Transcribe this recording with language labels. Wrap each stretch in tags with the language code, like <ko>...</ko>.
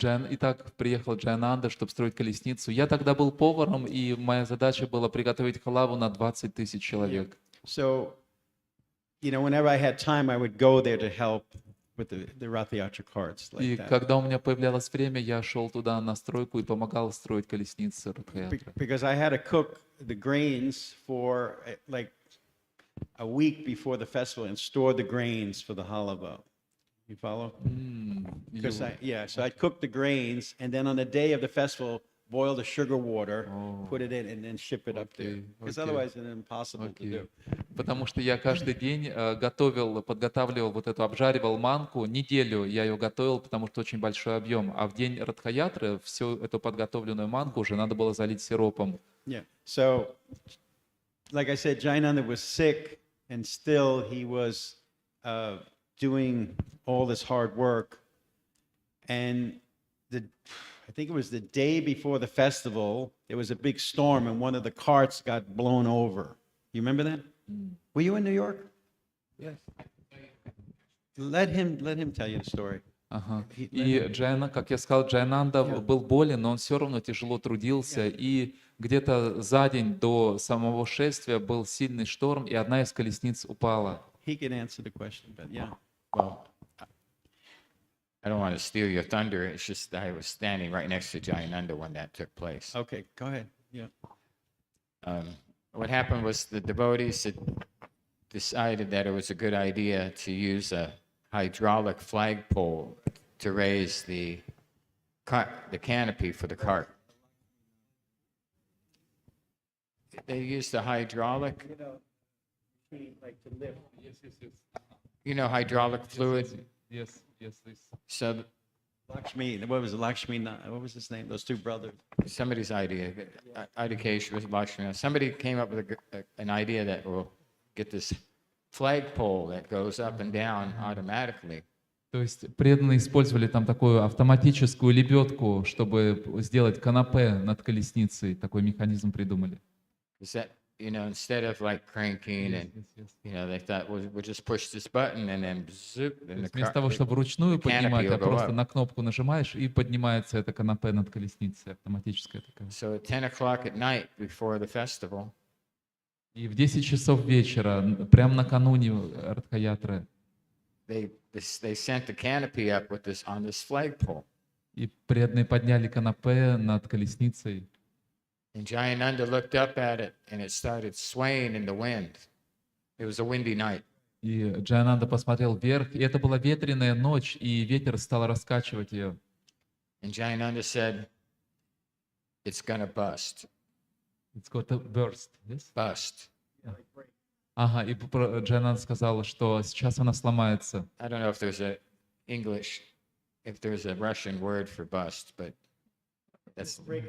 <ru>Итак, приехал Джаянанда, чтобы строить колесницу. Я тогда был поваром, и моя задача была приготовить халаву на 20 тысяч человек.</ru> <en>So, whenever I had time, I would go there to help with the Rath Yatra carts.</en> <ru>И когда у меня появлялось время, я шел туда на стройку и помогал строить колесницы Ратха-ятры.</ru> <en>Because I had to cook the grains for like a week before the festival and store the grains for the halava. You follow? Because so I'd cook the grains, and then on the day of the festival, boil the sugar water, put it in, and then ship it up there. Because otherwise it's impossible to do.</en> <ru>Потому что я каждый день подготавливал обжаривал манку, неделю я ее готовил, потому что очень большой объем. А в день Ратха-ятры всю эту подготовленную манку уже надо было залить сиропом.</ru> <en>Yeah. So, like I said, Jayananda was sick, and still he was doing all this hard work. And I think it was the day before the festival, there was a big storm, and one of the carts got blown over. You remember that? Were you in New York? Yes. Let him tell you the story.</en> <ru>Ага. И как я сказал, Джаянанда был болен, но он все равно тяжело трудился. И где-то за день до самого шествия был сильный шторм, и одна из колесниц упала.</ru> <en>He can answer the question, but yeah. Well, I don't want to steal your thunder. It's just that I was standing right next to Jayananda when that took place. Okay, go ahead. Yeah. What happened was the devotees had decided that it was a good idea to use a hydraulic flagpole to raise the canopy for the cart. They used the hydraulic. Hydraulic fluid. Yes. So Lakshmi, what was it? Lakshmi, what was his name? Those two brothers. somebody's idea, Adhikesh was Lakshmi. Somebody came up with an idea that will get this flagpole that goes up and down automatically.</en> <ru>То есть преданные использовали там такую автоматическую лебедку, чтобы сделать канапе над колесницей. Такой механизм придумали.</ru> <en>Is that, instead of like cranking and, they thought, we'll just push this button and then zoop.</en> <ru>Вместо того, чтобы вручную поднимать,</ru> <en>will go</en> <ru>просто</ru> <en>up.</en> <ru>на кнопку нажимаешь, и поднимается это канапе над колесницей, автоматическая такая.</ru> <en>So at 10 o'clock at night before the festival,</en> <ru>И в 10 часов вечера, прямо накануне Ратха-ятры,</ru> <en>they sent the canopy up on this flagpole.</en> <ru>и преданные подняли канапе над колесницей.</ru> <en>And Jayananda looked up at it, and it started swaying in the wind. It was a windy night.</en> <ru>И Джаянанда посмотрел вверх, и это была ветреная ночь, и ветер стал раскачивать ее.</ru> <en>And Jayananda said, it's going to bust. It's got to burst. Yes? Bust. Yeah.</en> <ru>Ага, и Джайананда сказала, что сейчас она сломается.</ru> <en>I don't know if there's a English, if there's a Russian word for bust, but that's</en>